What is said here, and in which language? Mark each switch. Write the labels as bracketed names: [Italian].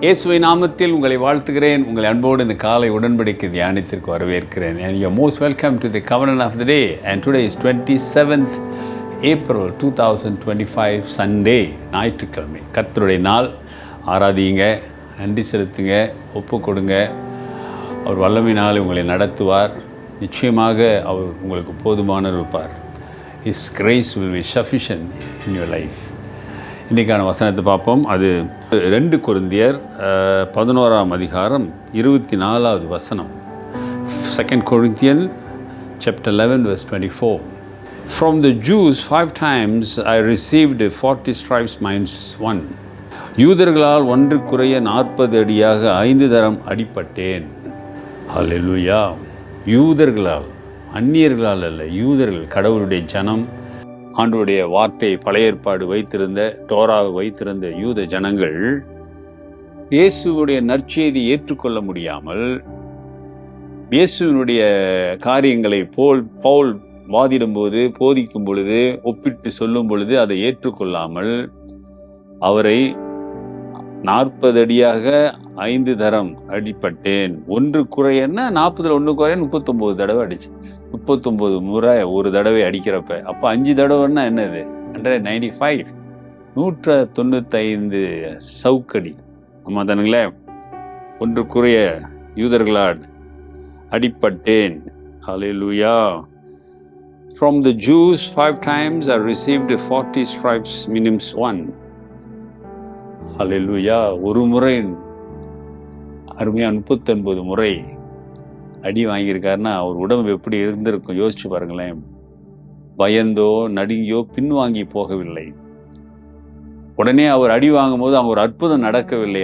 [Tamil] இயேசுவின் நாமத்தில் உங்களை வாழ்த்துகிறேன். உங்களை அன்போடு இந்த காலை உடன்படிக்கை தியானத்திற்கு வரவேற்கிறேன். [English] And you are most welcome to the covenant of the day. And today is 27th April 2025 Sunday, ஞாயிற்றுக்கிழமை. [Tamil] கர்த்தருடைய நாள். ஆராதிங்க, நன்றி செலுத்துங்க, ஒப்பு கொடுங்க. அவர் வல்லமையினால் உங்களை நடத்துவார். நிச்சயமாக அவர் உங்களுக்கு போதுமானவர் இருப்பார். [English] His grace will be sufficient in your life. [Tamil] இன்றைக்கான வசனத்தை பார்ப்போம். அது 2 கொரிந்தியர் 11ஆம் அதிகாரம் 24வது வசனம். [English] 2 Corinthians chapter 11 verse 24. From the Jews 5 times I received 40 stripes minus 1. [Tamil] யூதர்களால் 1 குறைய 40 அடியாக 5 தரம் அடிபட்டேன். ஹல்லேலூயா. யூதர்களால், அந்நியர்களால் அல்ல, யூதர்கள், கடவுளுடைய ஜனம், ஆண்டவருடைய வார்த்தையை பழைய ஏற்பாடு வைத்திருந்த, டோராவை வைத்திருந்த யூத ஜனங்கள் இயேசுவுடைய நற்செய்தி ஏற்றுக்கொள்ள முடியாமல், இயேசுவினுடைய காரியங்களை பவுல் வாதிடும்போது, போதிக்கும் பொழுது, ஒப்பிட்டு சொல்லும் பொழுது அதை ஏற்றுக்கொள்ளாமல் அவரை 40 அடியாக 5 தரம் அடிப்பட்டேன். 1 குறையன்னா 40ல் 1 குறைய 39 தடவை அடிச்சு, 39 முறை ஒரு தடவை அடிக்கிறப்ப, அப்போ 5 தடவைன்னா என்னது? 195, 195 சவுக்கடி. ஆமாம் தானுங்களே. 1 குறைய யூதர்களால் அடிப்பட்டேன். ஹல்லேலூயா. [English] From the Jews 5 times I received 40 stripes minus 1. [Tamil] ஹல்லேலூயா. ஒரு முறை அருமையாக 39 முறை அடி வாங்கியிருக்காருன்னா அவர் உடம்பு எப்படி இருந்திருக்கும் யோசிச்சு பாருங்களேன். பயந்தோ நடுங்கியோ பின்வாங்கி போகவில்லை. உடனே அவர் அடி வாங்கும் போது அவங்க ஒரு அற்புதம் நடக்கவில்லை.